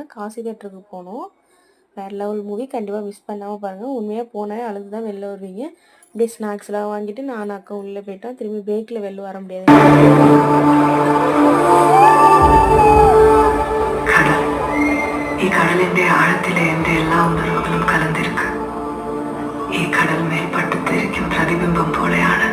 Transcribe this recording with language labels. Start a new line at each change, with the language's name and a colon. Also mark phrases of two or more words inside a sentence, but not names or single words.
Tamil: காசி தேட்டருக்கு போனோம். வேறு
English: level movie,
Tamil: கண்டிப்பாக மிஸ் பண்ணாமல் பாருங்கள். உண்மையாக போனேன், அழுது தான் வெளில வருவீங்க. அப்படியே ஸ்நாக்ஸ்லாம் வாங்கிட்டு நான் அக்கா உள்ளே போயிட்டோம். திரும்பி பிரேக்கில் வெளில வர முடியாது.
Malayalam: கடலிന്റെ ആഴത്തിലെ എൻ്റെ എല്ലാ ഉണർവുകളും കലർന്നിരിക്കും. ഈ കടൽ മേൽപ്പട്ടത്തിരിക്കും പ്രതിബിംബം പോലെ